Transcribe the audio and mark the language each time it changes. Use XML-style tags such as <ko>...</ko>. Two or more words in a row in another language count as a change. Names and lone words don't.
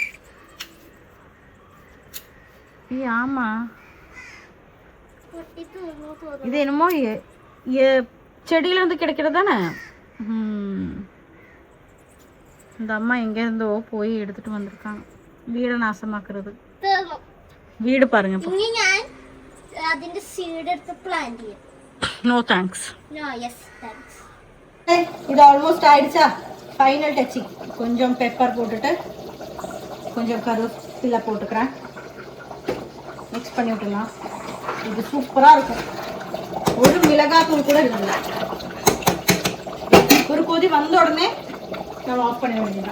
<ta>ஆமா, இது என்னமோ செடியில இருந்து கிடைக்கிறது தானே. இந்த அம்மா எங்க இருந்தோ போய் எடுத்துட்டு வந்திருக்காங்க. வீடை நாசமாக்குறது. வீடு பாருங்க.</ta> <ml>അതിന്റെ സീഡ് എടുത്ത് പ്ലാന്റ് ചെയ്യാം.</ml> <en>no thanks. no yes thanks.</en> <ta>இது ஆல்மோஸ்ட் ஆயிடுச்சா?</ta> <en>final touching.</en> <ta>கொஞ்சம் பெப்பர் போட்டுட்டு கொஞ்சம் கருவேப்பிலை போட்டுக்கிறேன். மிக்ஸ் பண்ணி விட்டுலாம். இது சூப்பராக இருக்கும். ஒரு மிளகாத்தூள் கூட இல்லை. ஒரு கொதி வந்த உடனே நம்ம ஆஃப் பண்ண வேண்டியதான்.</ta>